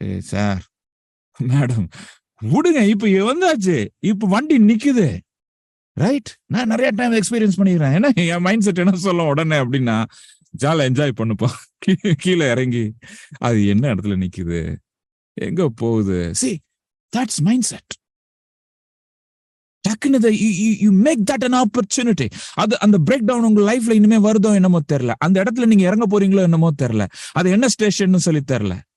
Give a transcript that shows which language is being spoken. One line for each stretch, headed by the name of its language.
Tamil: Sir, madam, விடுங்க, இப்ப வந்தாச்சு, இப்ப வண்டி நிக்குது, ரைட்? நான் நிறைய டைம் எக்ஸ்பீரியன்ஸ் பண்ணிக்கிறேன். ஏன்னா என் மைண்ட் செட் என்ன சொல்ல உடனே அப்படின்னா, ஜாலியா என்ஜாய் பண்ணுப்பா, கீழே இறங்கி அது என்ன இடத்துல நிக்குது, எங்க போகுது.
English: See, that's mindset. டக்குன்னு you make that an opportunity.
Tamil: அது அந்த பிரேக் டவுன் உங்க லைஃப்ல இனிமே வருதோ என்னமோ தெரியல, அந்த இடத்துல நீங்க இறங்க போறீங்களோ என்னமோ தெரியல, அது என்ன ஸ்டேஷன் சொல்லி தெரியல.